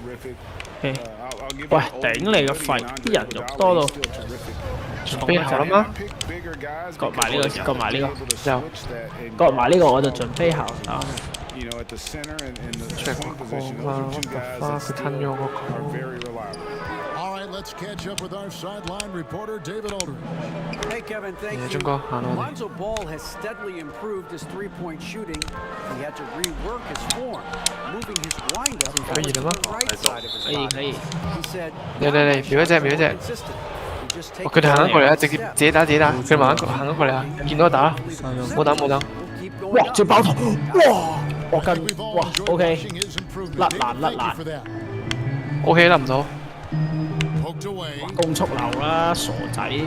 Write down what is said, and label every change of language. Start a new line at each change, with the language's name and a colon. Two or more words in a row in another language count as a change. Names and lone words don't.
Cantonese: 喂，頂你個肺！啲人肉多到。準備好啦嗎？割埋呢個，有。割埋呢個我就準備好啦。出嚟個啊！花佢吞咗個狗。
English: Let's catch up with our sideline reporter, David Aldridge. Hey, Kevin, thank you. Lonzo Ball has steadily improved his three-point shooting. He had to rework his form, moving his windup to the right side of his body. He said,
Cantonese: 嚟，瞄一隻。佢哋行緊過嚟啊！直接自己打，佢哋慢慢行緊過嚟啊！見到就打啦，冇等。哇！最爆頭！哇！我跟哇 ，OK， 甩爛，OK 甩唔到。攻速流啦，傻仔！